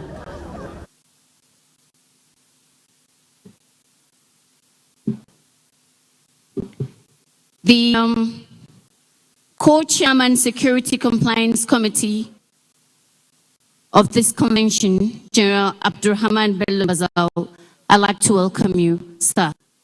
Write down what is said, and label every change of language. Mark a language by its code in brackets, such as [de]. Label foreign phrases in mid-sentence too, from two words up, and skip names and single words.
[en] The co-chairman Security Compliance Committee of this convention, General Abdurrahman Bello Bazao, I'd like to welcome you, sir.